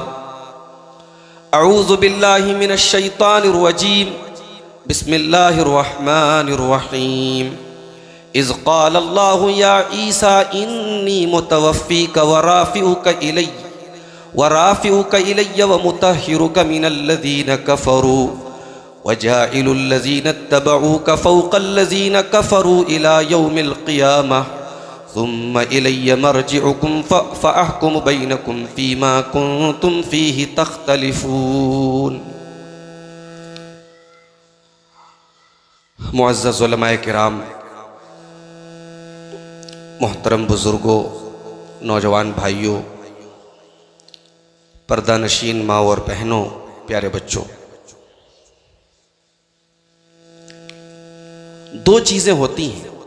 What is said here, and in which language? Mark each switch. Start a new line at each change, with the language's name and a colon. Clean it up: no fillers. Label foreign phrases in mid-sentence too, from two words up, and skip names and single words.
Arabic: أعوذ بالله من الشيطان الرجيم. بسم الله الرحمن الرحيم. إذ قال الله يا عيسى إني متوفيك ورافعك إلي ومطهرك من الذين كفروا وجاعل الذين اتبعوك فوق الذين كفروا إلى يوم القيامة ثم إلي مرجعكم فأحكم بينكم فيما كنتم فيه تختلفون.
Urdu: معزز علمائے کرام، محترم بزرگو، نوجوان بھائیو، پردہ نشین ماں اور بہنو، پیارے بچو، دو چیزیں ہوتی ہیں.